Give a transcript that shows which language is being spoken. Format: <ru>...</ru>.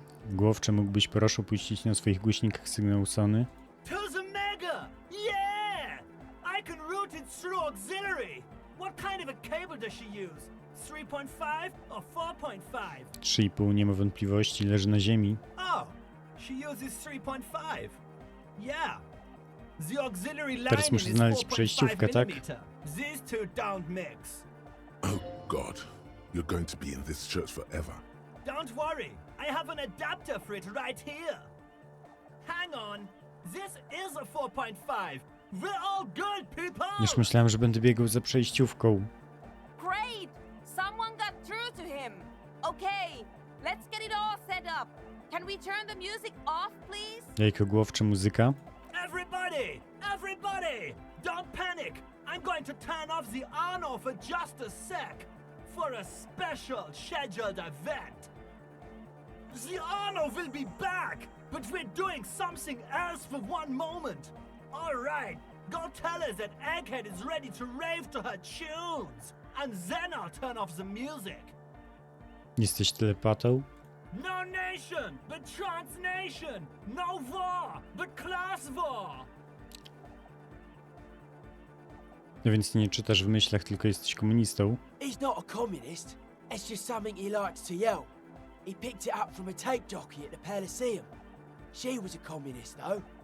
<pl>Głowcze, mógłbyś proszę puścić na swoich głośnikach sygnał Sony?</pl> <en>To the mega! Yeah! I can route it through auxiliary! What kind of a cable does she use? 3.5 or 4.5?</en> <pl>3,5, nie ma wątpliwości, leży na ziemi.</pl> <en>Oh, she uses 3.5. Yeah. The auxiliary line</en> <pl>Teraz muszę znaleźć przejściówkę, tak?</pl> <en>These two don't mix. Oh God, you're going to be in this church forever. Don't worry, I have an adapter for it right here. Hang on, this is a 4.5. We're all good, people!</en> <pl>Już myślałem, że będę biegał za przejściówką.</pl> <en>Great! Someone got through to him. Okay, let's get it all set up. Can we turn the music off, please?</en> <pl>Jajko głowcze, muzyka.</pl> <en>Everybody! Everybody! Don't panic! I'm going to turn off the Arno for just a sec. For a special scheduled event. The Arno will be back, but we're doing something else for one moment. All right, go tell her that Egghead is ready to rave to her tunes, and then I'll turn off the music.</en> <pl>Jesteś telepatą?</pl> <en>No nation, but transnation. No war, but class war.</en> <pl>No więc nie czytasz w myślach, tylko jesteś komunistą.</pl> <en>He's not a communist. It's just something he likes to yell. He picked it up from a tape jockey at the Elysium. She was a communist, though.</en>